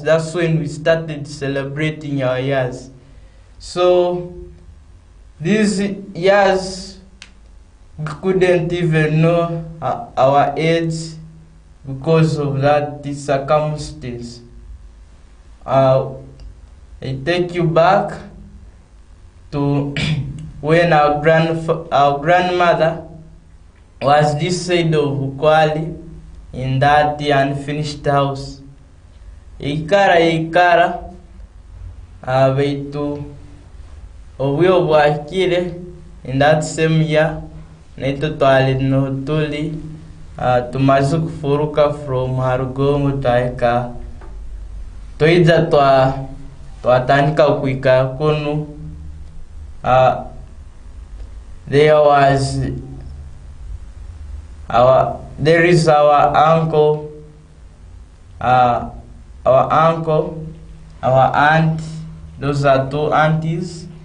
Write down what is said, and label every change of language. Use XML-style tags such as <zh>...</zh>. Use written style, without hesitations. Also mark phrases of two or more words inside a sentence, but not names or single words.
<en>That's when we started celebrating our years. So these years we couldn't even know our age because of that circumstance. I take you back to when our grandmother was this side of Bukwali in that unfinished house.</en> <ttj>Ikara baitu obwio bwakire</ttj> <en>in that same year</en> <ttj>naito twali no tuli tumaze kufuruka from Harugongo taika toiza twatandika kuika kunu.</ttj> <en>There is our uncle, our aunt. Those are two aunties.</en>